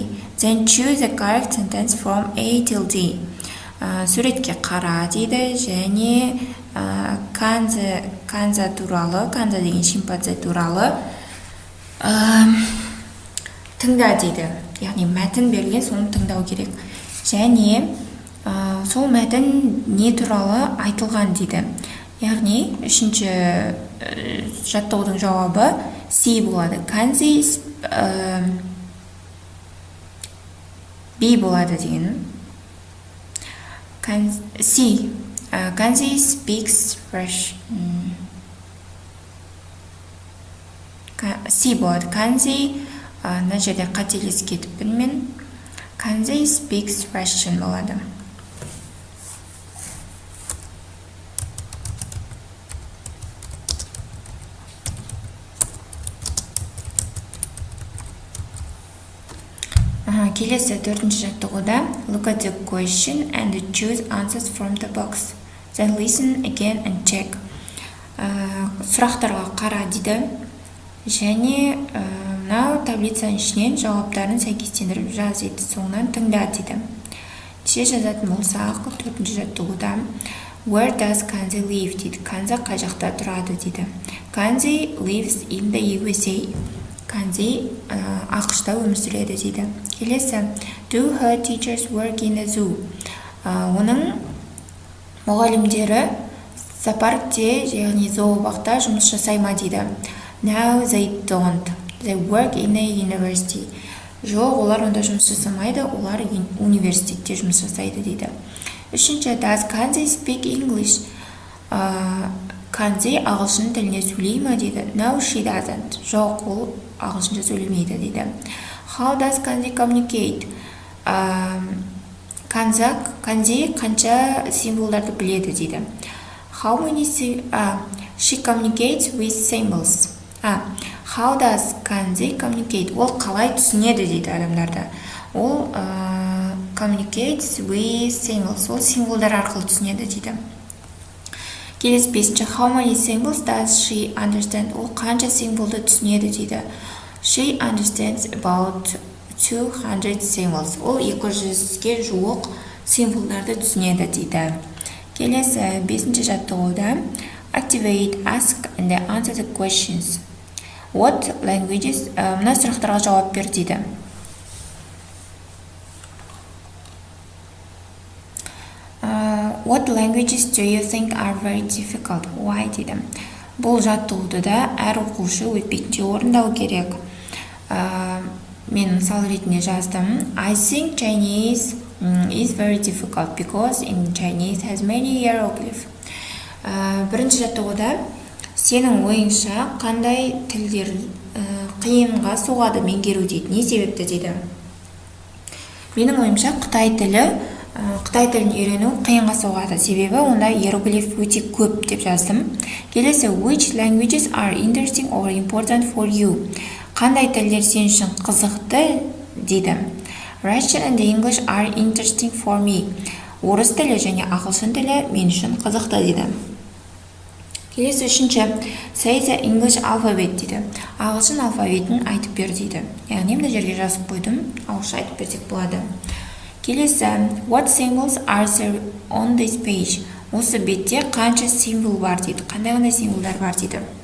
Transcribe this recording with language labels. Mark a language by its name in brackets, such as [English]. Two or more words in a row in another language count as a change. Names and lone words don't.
[English] Then choose the correct sentence from A till D. [Kazakh] Суретке қара дейді, және Канза туралы, Канза деген шимпанзе туралы тыңда дейді. Яғни мәтін берілген, соны тыңдау керек. Және сол мәтін не туралы айтылған дейді. Яғни үшінші жаттығудың жауабы C болады. Kanzi B болады деген. [English] Kanzi speaks Russian. [Kazakh] C болады. Kanzi мына жерде қателесіп кетіппін мен. [English] Kanzi speaks Russian [Kazakh] болады. Келесі төртінші жаттығуда [English] look at the question and choose answers from the box. Then listen again and check. [Kazakh] Сұрақтарға қара дейді. Және мынау таблицаның ішінен жауаптарын сәйкестендіріп жаз дейді. Соңынан тыңда дейді. Неше жазатын болсақ, төртінші жаттығуда [English] where does Kanzi live [Kazakh] дейді. Kanzi қай жақта тұрады дейді. [English] Kanzi lives in the USA. [Kazakh] Kanzi ақшта өмір сүреді дейді. [English] Келесі do her teachers work in the zoo. [Kazakh] Оның мұғалімдері зоопаркте, яғни зообақта жұмыс жасай ма дейді. [English] No, they don't. They work in a university. [Kazakh] Жоқ, олар онда жұмыс жасамайды, олар университетте жұмыс жасайды дейді. Үшінші, [English] does Kanzi speak English? [Kazakh] Kanzi ағылшын тіліне сөйлей ма дейді. [English] No, she doesn't. [Kazakh] Жоқ, ол ағылшынша сөйлемейді дейді. [English] How does Kanzi communicate? [Kazakh] Kanzi қанша символдарды біледі дейді. [English] How many she communicates with symbols. How does Kanzi communicate? [Kazakh] Ол қалай түсінеді дейді адамдарды. [English] Ол communicates with symbols. [Kazakh] Ол символдар арқылы түсінеді дейді. Келесі бесінші, [English] how many symbols does she understand? [Kazakh] Ол қанша символды түсінеді дейді. [English] She understands about 200 symbols. [Kazakh] Ол 200-ге жуық символдарды түсінеді дейді. Келесі бесінші жаттығуда [English] activate, ask and answer the questions. What languages? [Kazakh] Мына сұрақтарға жауап бер дейді. [English] What languages do you think are very difficult? [Kazakh] Why дейді. Бұл жаттығуды да әр оқушы өтпейтінше орындау керек. Мен мысал ретінде жаздым. [English] I think Chinese is very difficult because in Chinese has many hieroglyphs. [Kazakh] Бірінші жаттығуда сенің ойыңша қандай тілдер қиынға соғады меңгеру дейді. Не себепті дейді. Менің ойымша Қытай тілін үйрену қиынға соғады. Себебі онда иероглиф өте көп деп жаздым. Келесі, [English] which languages are interesting or important for you? [Kazakh] Қандай тілдер сен үшін қызықты дейді. [English] Russian and English are interesting for me. [Kazakh] Орыс тілі және ағылшын тілі мен үшін қызықты дейді. Келесі үшінші, [English] say the English alphabet дейді. [Kazakh] Ағылшын алфавитін айтып бер дейді. Яғни мына жерге жазып қойдым, ағылшын айтып берсек болады. Келесі, [English] what symbols are there on this page? [Kazakh] Осы бетте қанша символ бар дейді. Қандай символдар бар дейді.